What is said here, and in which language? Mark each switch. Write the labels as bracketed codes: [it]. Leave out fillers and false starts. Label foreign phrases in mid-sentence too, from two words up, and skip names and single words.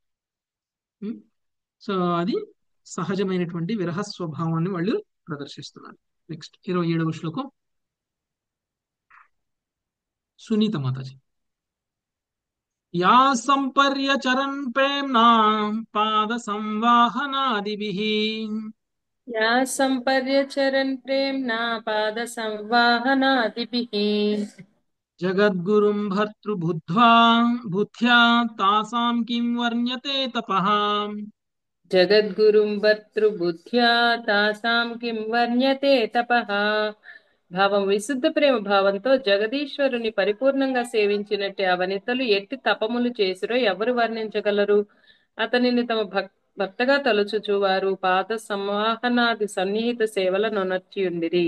[te] సో అది సహజమైనటువంటి విరహ స్వభావాన్ని వాళ్ళు ప్రదర్శిస్తున్నారు. నెక్స్ట్ 27వ శ్లోకం. సునీత మాతాజీ. [sa] యా సంపర్యచరన్ ప్రేమ్నా పాద సంవాహనాదిభిః या सम्पर्यचरन् प्रेम्णा पादसंवाहनादिभिः జగద్గురుం భర్తృబుద్ధ్వా బుద్ధ్యా తాసాం కిం వర్ణ్యతే తపః. जगद्गुरुं भर्तृबुद्ध्या तासां किं వర్ణ్యతే తపః. [te] భావం విశుద్ధ ప్రేమ భావంతో జగదీశ్వరుని పరిపూర్ణంగా సేవించినట్టు ఆ వనితలు ఎట్టి తపములు చేసిరో ఎవరు వర్ణించగలరు? అతనిని తమ భక్తగా తలుచుచు వారు పాద సంవాహనాది సన్నిహిత సేవలను నొనర్చియుండిరి.